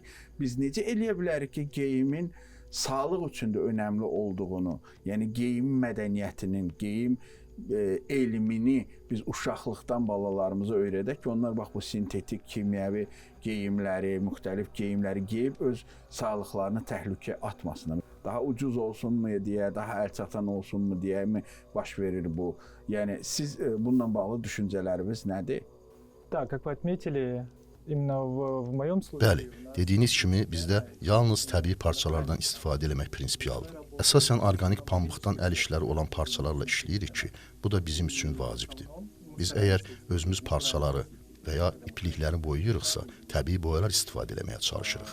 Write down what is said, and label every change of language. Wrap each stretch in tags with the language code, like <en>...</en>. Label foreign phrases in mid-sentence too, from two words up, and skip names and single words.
<az>Biz necə eləyə bilərik ki, geyimin sağlıq üçün də önəmli olduğunu, yəni geyim mədəniyyətinin, geyim elmini biz uşaqlıqdan balalarımıza öyrədək ki, onlar bax bu sintetik, kimyəvi geyimləri, müxtəlif geyimləri geyib öz sağlıqlarını təhlükəyə atmasınlar. daha ucuz olsunmu deyə, daha əlçatan olsunmu deyə mi baş verir bu? Yəni siz bununla bağlı düşüncələriniz nədir?</az> <ru>Да, как вы отметили, именно в моем случае...</ru> <az>Bəli, dediyiniz kimi bizdə yalnız təbii parçalardan istifadə etmək prinsipialdır. Əsasən orqanik pambıqdan əl işləri olan parçalarla işləyirik ki, bu da bizim üçün vacibdir. Biz əgər özümüz parçaları və ya iplikləri boyayırıqsa, təbii boyalar istifadə etməyə çalışırıq.</az>